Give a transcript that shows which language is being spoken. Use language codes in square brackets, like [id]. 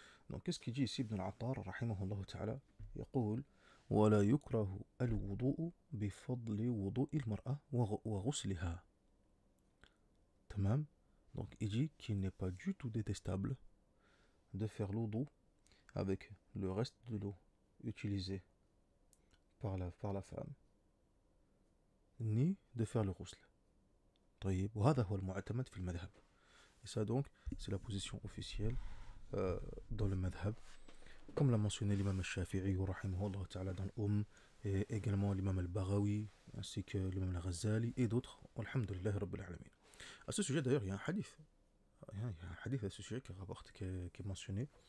[fr] Donc qu'est-ce qu'il dit ici Ibn al-Attar, [ar] rahimahullah ta'ala, يقول ولا يكره الوضوء بفضل وضوء المرأة وغسلها. [fr] Tamam. Donc il dit qu'il n'est pas du tout détestable de faire l'oudou avec le reste de l'eau utilisée par la femme, ni de faire le rousl. [ar] طيب وهذا هو المعتمد في المذهب. [fr] Et ça donc c'est la position officielle dans le madhab, comme l'a mentionné l'imam al-Shafi'i [ar] rahimahullah ta'ala [fr] dans l'Umm, et également l'imam al-Baghawi ainsi que l'imam al-Ghazali et d'autres, [ar] alhamdulillah rabbil alamin. [fr] À ce sujet d'ailleurs il y a un hadith, à ce sujet qui est mentionné,